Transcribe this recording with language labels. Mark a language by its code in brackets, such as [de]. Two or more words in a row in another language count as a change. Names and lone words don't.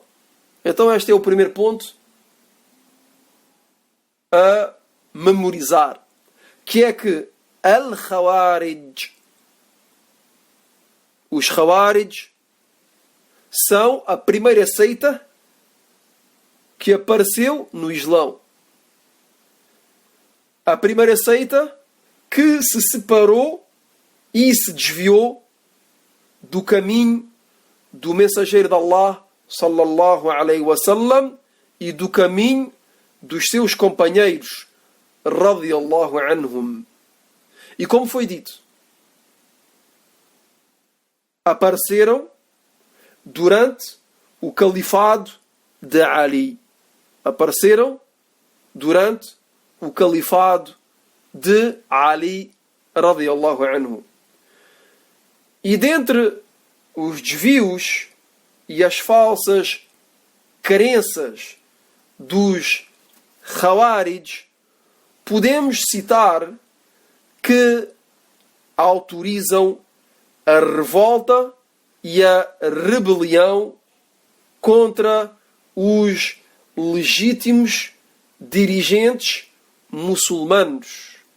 [pt] Então este é o primeiro ponto a memorizar, que é que Al-Khawarij, os Khawarij, são a primeira seita que apareceu no Islão. A primeira seita que se separou e se desviou do caminho do mensageiro de Allah, [ar] صلى الله عليه وسلم, [pt] e do caminho dos seus companheiros, [ar] رضي الله عنهم. [pt] E como foi dito, apareceram durante o califado de Ali. Apareceram durante o califado de Ali, [ar] رضي الله عنه. [pt] E dentre os desvios e as falsas crenças dos Khawarij, podemos citar que autorizam a revolta e a rebelião contra os legítimos dirigentes muçulmanos.